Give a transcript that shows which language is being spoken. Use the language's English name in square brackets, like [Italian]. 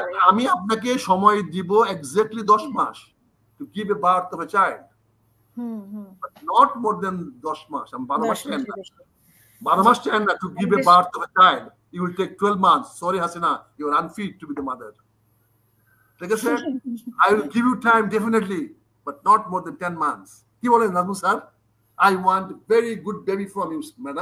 [Bangla] আমি আপনাকে সময় দিব exactly 10 mass [English] to give a birth of a child, but not more than 10 মাস। [Bangla] আমি 12 মাস চাই না, 12 মাস চাই না [English] to give a birth of a child. You will take 12 months. Sorry Hasina, you are unfit to be the mother. Like I said, I will give you time definitely, but not more than 10 months. [Bangla] কি বলেন নাজমু sir? [English] I want a very good baby from you, madam.